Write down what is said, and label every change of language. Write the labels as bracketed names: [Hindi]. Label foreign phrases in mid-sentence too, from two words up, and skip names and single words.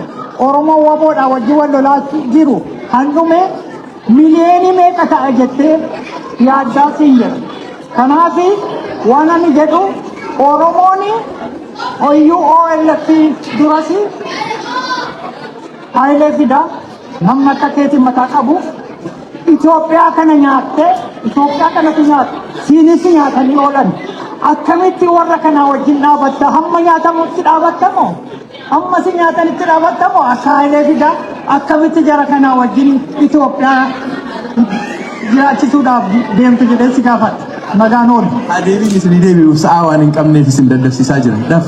[Oromo] Oromoo waboodhaa wajjin wal lolaa jiru handhume miliyoonii meeqa ta'a jettee yaaddaa siin jedha. Kanaaf waan ani jedhu Oromoon hoyyuu OLF durasi Haayilee fidaa namni akka keetiin mataa qabu Itoophiyaa kan nyaate Itoophiyaa kan nyaate sinis nyaatanii olan akkamitti warra kana wajjin dhaabatta hamma nyaatamutti dhaabattamo amma si nyaatanitti dhaabattamo akkaalee fida akkamitti jara kana wajjin Itoophiyaa jiraachisuudhaaf deemtu jedhee si gaafata nagaan oolu. Adeebiin isin deebi'uuf sa'a waan hin qabneef isin daddafsiisaa jiran.